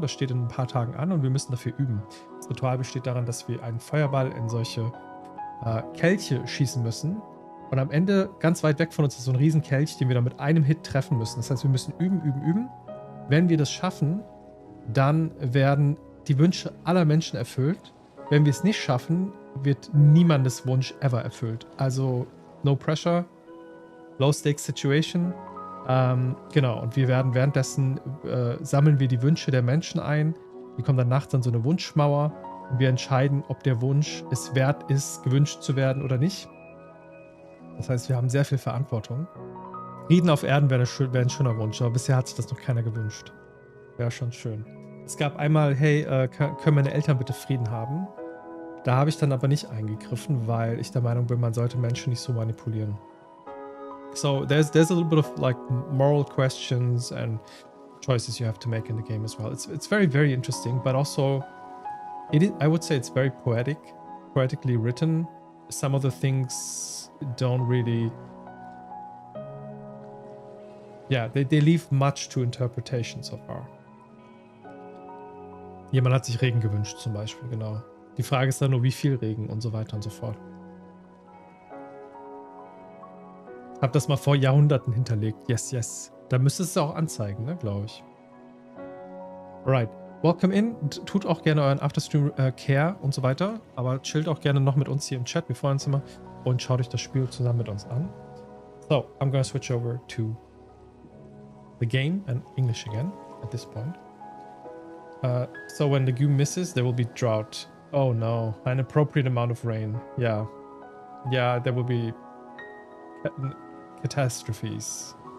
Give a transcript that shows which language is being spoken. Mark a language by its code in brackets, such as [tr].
[de] Das steht in ein paar Tagen an und wir müssen dafür üben. Das Ritual besteht darin, dass wir einen Feuerball in solche Kelche schießen müssen. Und am Ende, ganz weit weg von uns, ist so ein Riesenkelch, den wir dann mit einem Hit treffen müssen. Das heißt, wir müssen üben. Wenn wir das schaffen, dann werden die Wünsche aller Menschen erfüllt. Wenn wir es nicht schaffen, wird niemandes Wunsch ever erfüllt. [en] Also, no pressure, low stakes situation. [de] Genau, und wir werden währenddessen, sammeln wir die Wünsche der Menschen ein. Die kommen dann nachts an so eine Wunschmauer. Und wir entscheiden, ob der Wunsch es wert ist, gewünscht zu werden oder nicht. Das heißt, wir haben sehr viel Verantwortung. Frieden auf Erden wäre ein schöner Wunsch, aber bisher hat sich das noch keiner gewünscht. Wäre schon schön. Es gab einmal, hey, können meine Eltern bitte Frieden haben? Da habe ich dann aber nicht eingegriffen, weil ich der Meinung bin, man sollte Menschen nicht so manipulieren. [en] So there's a little bit of like moral questions and choices you have to make in the game as well. It's very, very interesting, but also I would say it's very poetically written. Some of the things don't really, yeah, they leave much to interpretation so far. [de] Jemand hat sich Regen gewünscht zum Beispiel, genau. Die Frage ist dann nur, wie viel Regen und so weiter und so fort. Hab das mal vor Jahrhunderten hinterlegt. Yes. Da müsste es auch anzeigen, ne, glaube ich. [en] Alright. Welcome in. [de] Tut auch gerne euren Afterstream Care und so weiter. Aber chillt auch gerne noch mit uns hier im Chat. Wir freuen uns immer. Und schaut euch das Spiel zusammen mit uns an. [en] So, I'm gonna switch over to the game and English again at this point. So when the Legume misses, there will be drought. Oh no. An appropriate amount of rain. Yeah. Yeah, there will be catastrophes.